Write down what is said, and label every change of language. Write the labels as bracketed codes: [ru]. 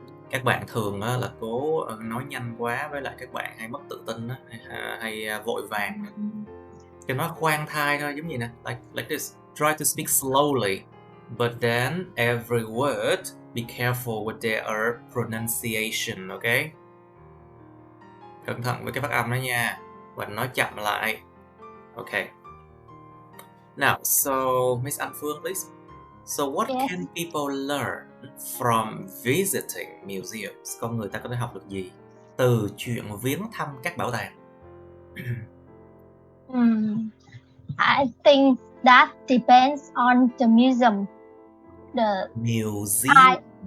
[vi] Các bạn thường là cố nói nhanh quá, với lại các bạn hay mất tự tin hay vội vàng. Cái nói khoan thai thôi, giống như nè, [en] like this. Try to speak slowly, but then every word be careful with their pronunciation, okay? [vi] Cẩn thận với cái phát âm đó nha, và nói chậm lại. [en] Okay. Now, so Miss An Phương, please. So what can people learn from visiting museums? [vi] Con người ta có thể học được gì từ chuyện viếng thăm các bảo tàng? [en] I think that depends on the museum. The museum.